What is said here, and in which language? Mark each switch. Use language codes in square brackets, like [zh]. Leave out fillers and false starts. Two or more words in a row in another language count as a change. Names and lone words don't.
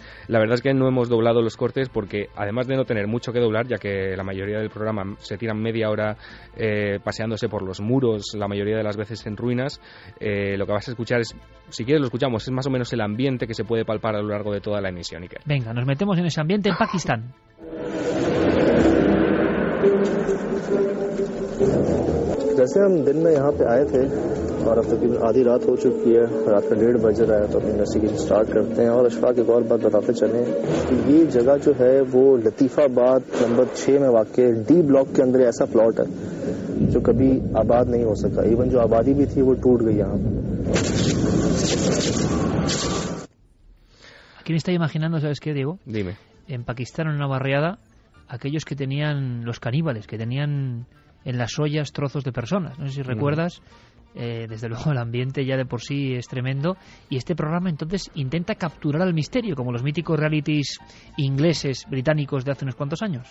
[es] La verdad es que no hemos doblado los cortes porque, además de no tener mucho que doblar, ya que la mayoría del programa se tiran media hora paseándose por los muros, la mayoría de las veces en ruinas, lo que vas a escuchar es, si quieres lo escuchamos, es más o menos el ambiente que se puede palpar a lo largo de toda la emisión. Iker. Venga, nos metemos en ese ambiente en Pakistán. [ur] جیسے ہم دن میں یہاں پے آئے تھے اور اب تقریباً آدھی رات ہو چکی ہے، رات کا 1:30 بج رہا ہے، تو اپنی [en] investigation start [ur] کرتے ہیں. اور اشفاق ایک اور بات بتاتے چلیں کہ یہ جگہ جو ہے وہ لطیف آباد نمبر 6 میں واقع ڈی بلاک کے اندر ایسا پلاٹ ہے جو کبھی آباد نہیں ہو سکا. ایون جو آبادی بھی تھی وہ ٹوٹ گئی یہاں پر. [es] Aquí me está imaginando, ¿sabes qué, Diego? Dime. En Pakistán, en una barriada, aquellos que tenían, los caníbales, que tenían en las ollas trozos de personas. No sé si recuerdas, desde luego el ambiente ya de por sí es tremendo, y este programa entonces intenta capturar al misterio, como los míticos realities ingleses, británicos de hace unos cuantos años.